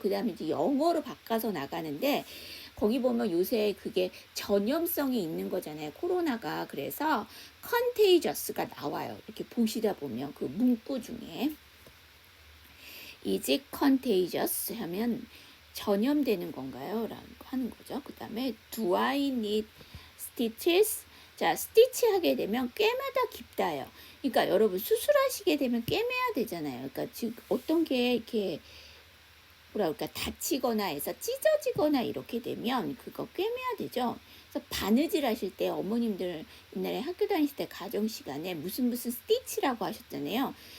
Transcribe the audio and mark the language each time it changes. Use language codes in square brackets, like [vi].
[ko] 그다음에 이제 영어로 바꿔서 나가는데 거기 보면 요새 그게 전염성이 있는 거잖아요. 코로나가. 그래서 contagious가 나와요. 이렇게 보시다 보면 그 문구 중에 [en] is it contagious [ko] 하면 전염되는 건가요? 라고 하는 거죠. 그 다음에 [en] do I need stitches? [ko] 자, 스티치 하게 되면 꿰매다 깊다요. 그러니까 여러분 수술하시게 되면 꿰매야 되잖아요. 그러니까 즉 어떤 게 이렇게 뭐라 그럴까 다치거나 해서 찢어지거나 이렇게 되면 그거 꿰매야 되죠. 그래서 바느질 하실 때 어머님들 옛날에 학교 다니실 때 가정 시간에 무슨 스티치라고 하셨잖아요.